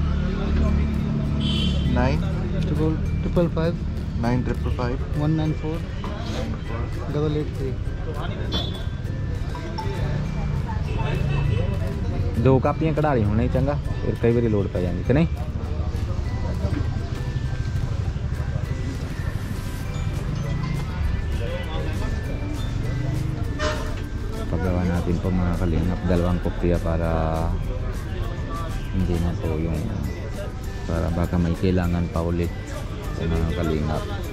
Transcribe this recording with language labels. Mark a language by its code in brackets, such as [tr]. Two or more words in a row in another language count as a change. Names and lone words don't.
[pa] 955 955 194 883 ਦੋ ਕਾਪੀਆਂ ਕਢਾ ਰਹੀ ਹੋਣੇ ਚੰਗਾ ਫਿਰ ਕਈ ਬਾਰ ਲੋਡ ਪੈ ਜਾਏਗੀ ਕਿ ਨਹੀਂ। [tl] Paggawa natin po mga kalingap dalawang kopya para hindi na po yung para baka may kailangan pa ulit sa mga kalingap.